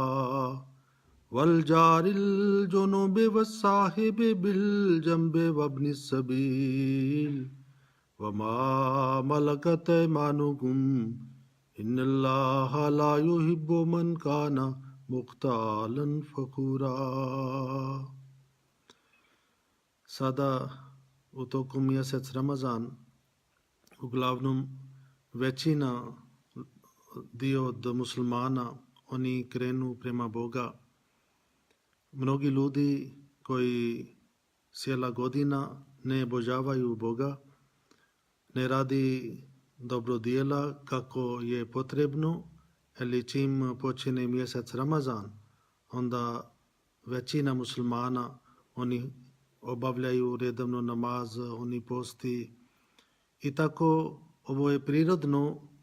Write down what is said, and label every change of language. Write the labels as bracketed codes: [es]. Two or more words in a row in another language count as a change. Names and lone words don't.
[ar] والجار الجنوب والصاحب بالجنب وابن السبيل وما ملكت أيمانكم إن الله لا يحب من كان مختالا فخورا. [bs] Sada u toku mjesec Ramazan uglavnom većina dio od muslimana oni krenu prema Boga. Mnogi ljudi koji cijela godina ne obožavaju Boga, ne radi dobrodjela kako je potrebno, ali čim počne mjesec Ramazan, onda većina muslimana oni obavljaju redovno namaz, oni posti i tako ovo je prirodno,